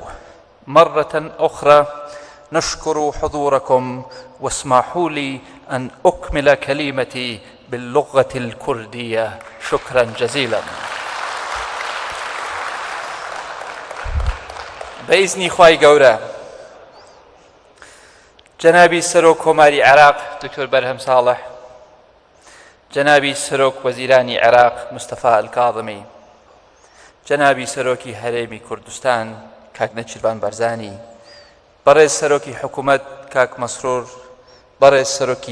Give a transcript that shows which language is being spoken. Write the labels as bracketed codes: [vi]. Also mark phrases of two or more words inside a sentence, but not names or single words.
[ar] مرة أخرى نشكر حضوركم، واسمحوا لي أن أكمل كلمتي باللغة الكردية. شكرا جزيلا. [ckb] بإذن خواهی گەورە جنابی سەرۆک کۆماری عێراق دکتۆر بەرهەم ساڵح، جنابی سەرۆک وەزیرانی عێراق مستەفا ئەلکاظمی، جنابی سەرۆکی هەرێمی کوردستان کاک نەچیروان بەرزانی، بەڕێز سەرۆکی حکوومەت کاک مەسرور، بەڕێز سەرۆکی